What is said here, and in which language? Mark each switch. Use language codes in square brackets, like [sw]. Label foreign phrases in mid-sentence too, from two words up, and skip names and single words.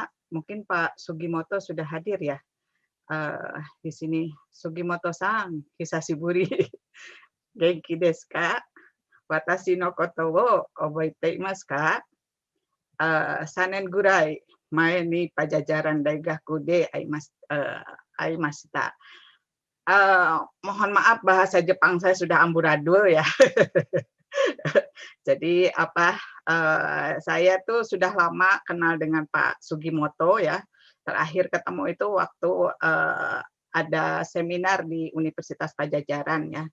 [id] Mungkin Pak Sugimoto sudah hadir ya di sini. [ja] 杉本さん、久しぶり. 元気ですか?私のことを覚えていますか? 3 年ぐらい前にパジャジャラン大学で会いました。 [id] Mohon maaf bahasa Jepang saya sudah amburadul ya. Jadi saya tuh sudah lama kenal dengan Pak Sugimoto ya. Terakhir ketemu itu waktu ada seminar di Universitas Pajajaran ya.